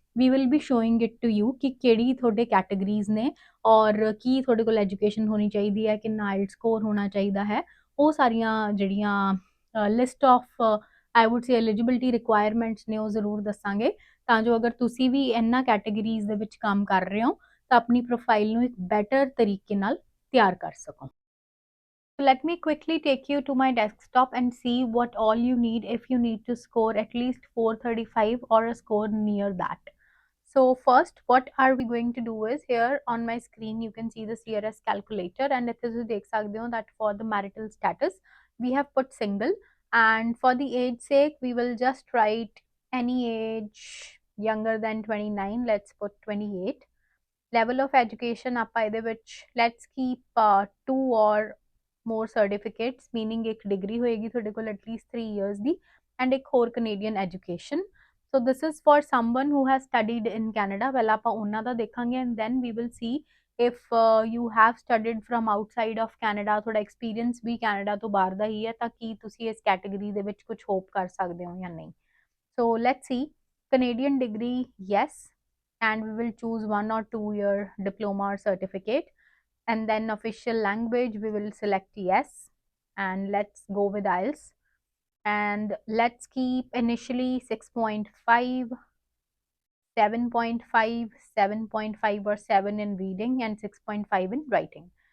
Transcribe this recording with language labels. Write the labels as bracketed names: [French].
[English] we will be showing it to you [Punjabi] ਕਿ ਕਿਹੜੀ ਤੁਹਾਡੇ ਕੈਟਾਗਰੀਜ਼ ਨੇ ਔਰ ਕੀ ਤੁਹਾਡੇ ਕੋਲ ਐਜੂਕੇਸ਼ਨ ਹੋਣੀ ਚਾਹੀਦੀ ਹੈ, ਕਿੰਨਾ ਆਈਲਟ ਸਕੋਰ ਹੋਣਾ ਚਾਹੀਦਾ ਹੈ, ਉਹ ਸਾਰੀਆਂ ਜਿਹੜੀਆਂ [English] list of I would say eligibility requirements [Punjabi] ਨੇ ਉਹ ਜ਼ਰੂਰ ਦੱਸਾਂਗੇ ਤਾਂ ਜੋ ਅਗਰ ਤੁਸੀਂ ਵੀ ਇਹਨਾਂ ਕੈਟਾਗਰੀਜ਼ ਦੇ ਵਿੱਚ ਕੰਮ ਕਰ ਰਹੇ ਹੋ ਤਾਂ ਆਪਣੀ ਪ੍ਰੋਫਾਈਲ ਨੂੰ ਇੱਕ ਬੈਟਰ ਤਰੀਕੇ ਨਾਲ ਤਿਆਰ ਕਰ ਸਕੋ। [English] So let me quickly take you to my desktop and see what all you need if you need to score at least 435 or a score near that. So first, what are we going to do is here on my screen, you can see the CRS calculator and it is that for the marital status, we have put single and for the age sake, we will just write any age younger than 29, let's put 28. Level of education, let's keep 2 or more certificates, meaning [Punjabi] एक degree होएगी थोड़े को [English] at least 3 years दी and एक और Canadian education. So this is for someone who has studied in Canada. [Punjabi] Well ਆਪਾਂ ਉਹਨਾਂ ਦਾ ਦੇਖਾਂਗੇ [English] and then we will see if you have studied from outside of Canada, [Punjabi] ਤੁਹਾਡਾ experience ਵੀ Canada ਤੋਂ ਬਾਹਰ ਦਾ ਹੀ ਹੈ ਤਾਂ ਕੀ ਤੁਸੀਂ ਇਸ category ਦੇ ਵਿੱਚ ਕੁਝ hope ਕਰ ਸਕਦੇ ਹੋ ਜਾਂ ਨਹੀਂ। [English] So let's see, Canadian degree, yes, and we will choose 1 or 2 year diploma or certificate. And then official language, we will select yes and let's go with IELTS and let's keep initially 6.5, 7.5, 7.5 or 7 in reading and 6.5 in writing.